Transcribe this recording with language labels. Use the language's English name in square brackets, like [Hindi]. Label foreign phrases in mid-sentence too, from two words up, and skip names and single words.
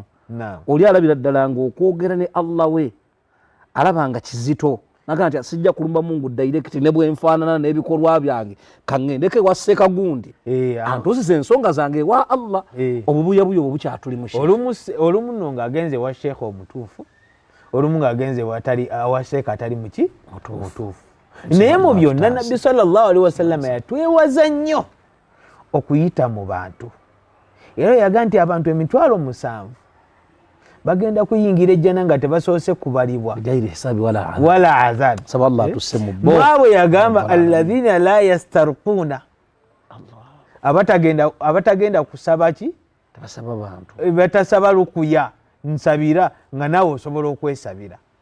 [Ganda] oli alabira ddala ng'okwogera ne Allah we alabanga kizito, naga nti sijja kulumba Mungu direct ne bwenfaanana n'ebikolwa byange kaŋŋendeke wa Ssekagundi antuusiza ensonga zange wa Allah. obubuyabuya obwo bukyatulimu. olumu nno ng'agenze wa Sheikh omutuufu olumu ng'agenze awaseeka atali muki mutuufu. Naye mu byonna Nabbi [Arabic] صلى الله عليه وسلم [Ganda] yatwewaza nnyo okuyita mu bantu. Era yaga nti abantu 7,000 bagenda kuyingira ejjana nga tebasoose kubalibwa [Arabic] ولا عذاب. [Ganda] Bwabwe yagamba [Arabic] الذين لا يسترقون, [Ganda] abatagenda kusaba ki, batasaba lukuya nsabira nga nawe osobola okwesabira.